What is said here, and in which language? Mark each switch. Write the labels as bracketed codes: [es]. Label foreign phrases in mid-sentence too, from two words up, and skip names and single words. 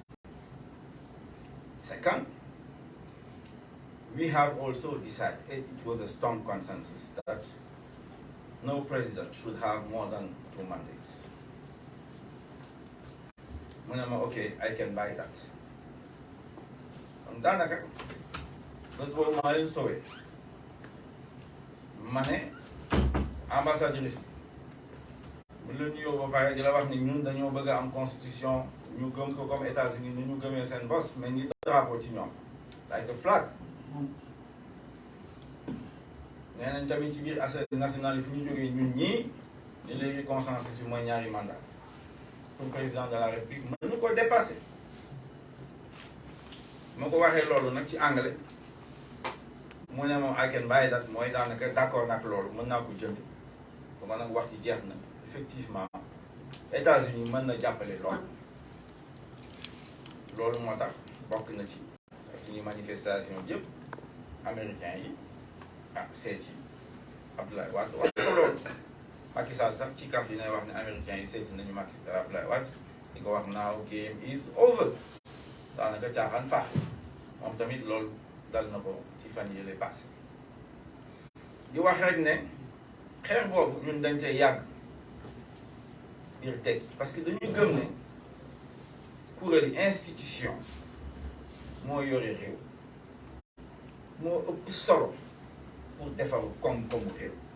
[en] Second, we have also decided, it was a strong consensus that no president should have more than 2 mandates. Okay, I can buy that. [wo] And danaka, bés boobu maa leen soowee ma ne ambassadrice bu la nuyoo ba pare di la wax ni ñun dañoo bëgg a am constitution ñu gëm ko comme États-Unis ni ñu gëmee seen bos mais ñi drapeau ci ñoom [en] like the flag [wo] nee nañ tamit ci biir [fr] assemblée nationale [wo] yi fu ñu jógee ñun ñii ni léegi consensus bi mooy ñaari mandat [fr] pour président de la république [wo] mën na ko dépasser moo ko waxee loolu nag ci anglais mu ne moom [en] I can buy that [wo] mooy daanaka d'accord nag loolu mën naa ko jënd ba ma nag wax ci jeex na effectivement États-Unis mën na jàppale loolu moo tax bokk na ci suñu manifestation yëpp américains yi seet yi Abdoulaye Wade wax ko loolu Macky Sall sax ci kaf yi nay wax ne américains yi seeti nañu Macky Abdoulaye Wade di ko wax [en] now game is over [wo] daanaka caaxaan faax moom tamit loolu dal na ko ci fan yi lay passé di wax rek ne xeex boobu ñun dañ cay yàgg biir Tekki [fr] parce que [wo] dañuy gëm ne kuréeli institution moo yore réew moo ëpp solo pour defar koom-koomu réew